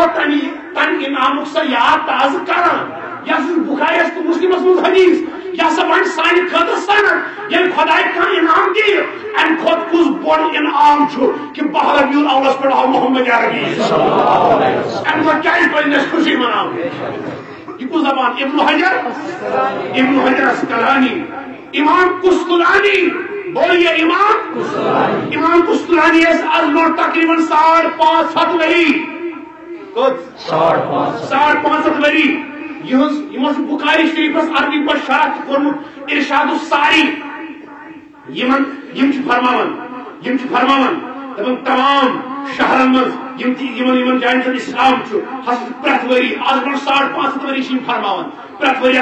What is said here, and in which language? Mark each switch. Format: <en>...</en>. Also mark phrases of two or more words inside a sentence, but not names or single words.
<ks>تمہِ انعامُک سۄ یاد تازٕ کران یس بخاریس تہٕ مسلمس منٛز حدیث یہ سا بن سانہِ خٲطرٕ سند ییٚلہِ خۄداے کانٛہہ انعام دِیہِ امہِ کھۄتہٕ کُس بوٚڑ انعام چھُ کہِ 12 ربیع الاولس پٮ۪ٹھ آو محمد عربی امہِ دۄہ کیازِ پزِ اسہِ خوشی مناوٕنۍ یہ کُس زبان ابن حجر اسقلانی امام قسطلانی بولیے امام قسطلانی آز برونٛٹھ تقریباً 550 ؤری 550 ؤری یمو بخاری شریفس عربی پٲٹھۍ شرح تہِ کوٚرمُت ارشاد الساری یم فرماوان دپان تمام شہرن منٛز یمن جاین زن اسلام چھُ ہسا پرٛٮ۪تھ ؤری آز برونٛٹھ 550 ؤری چھِ فرماوان پرٛٮ۪تھ ؤری</ks>